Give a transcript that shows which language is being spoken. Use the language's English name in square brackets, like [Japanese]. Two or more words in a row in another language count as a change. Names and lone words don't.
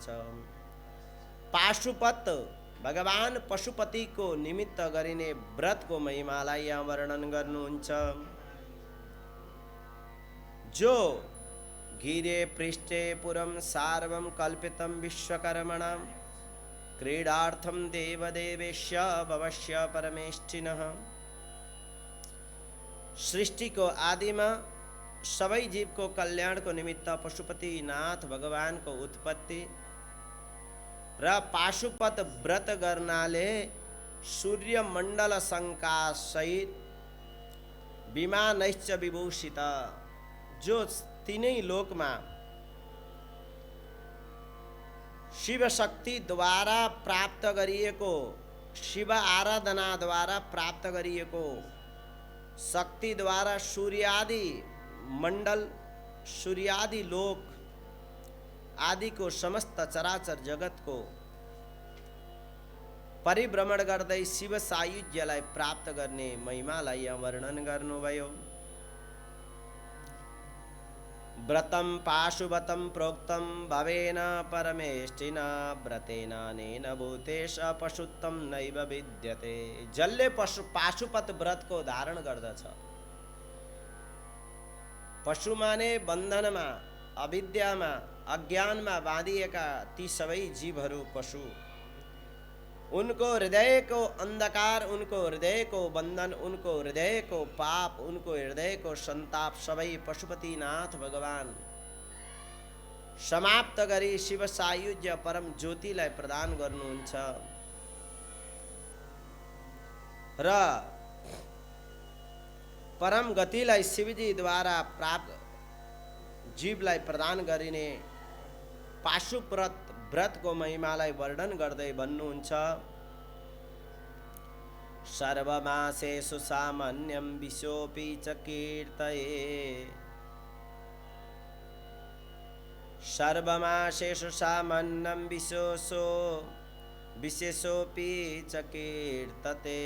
[Nepali] पाशुपत भगवान पशुपति को निमित्त गरिने व्रत को महिमालाई यहाँ वर्णन गर्नुहुन्छ। [Sanskrit] जो गिरे पृष्ठे पुरं सार्वं कल्पितं विश्वकर्मणा, क्रीडार्थं देवदेवेश्य भवस्य परमेष्ठिनः। [Nepali] सृष्टि को आदिमा सबै जीव को कल्याण को निमित्त पशुपति नाथ भगवान को उत्पत्ति र पाशुपत व्रत गर्नाले सूर्य मण्डल शंका सहित [Sanskrit] विमानैश्च विभूषित, [Nepali] जो तीनै लोकमा शिव शक्ति द्वारा प्राप्त गरिएको, शिव आराधना द्वारा प्राप्त गरिएको शक्ति द्वारा सूर्यादि मंडल, सूर्यादि लोक आदि को समस्त चराचर जगत को परिभ्रमण गर्दै शिव सायुज्यलाई प्राप्त गर्ने महिमालाई यहाँ वर्णन गर्नुभयो। [Sanskrit] व्रतं पाशुपतं प्रोक्तं भवेन परमेष्ठिना, व्रतेनानेन भूतेश पशुत्वं नैव विद्यते। [Nepali] जसले पाशुपत व्रत को धारण गर्दछ, पशु माने बन्धनमा, अविद्यामा, अज्ञानमा बाँधिएका ती सबै जीवहरू पशु। उनको हृदय को अंधकार, उनको हृदय को बंधन, उनको हृदय को पाप, उनको हृदय को संताप सबै पशुपतिनाथ भगवान समाप्त गरी शिव सायुज्य परम ज्योतिलाई प्रदान गर्नुहुन्छ र परम गतिलाई शिवजी द्वारा प्राप्त जीवलाई प्रदान गरिने पाशुव्रत व्रतको महिमालाई वर्णन गर्दै भन्नुहुन्छ [Sanskrit] सर्वमासेषु सामान्यं विशोऽपि च कीर्तये। सर्वमासेषु सामान्यं विशेषोऽपि च कीर्तते।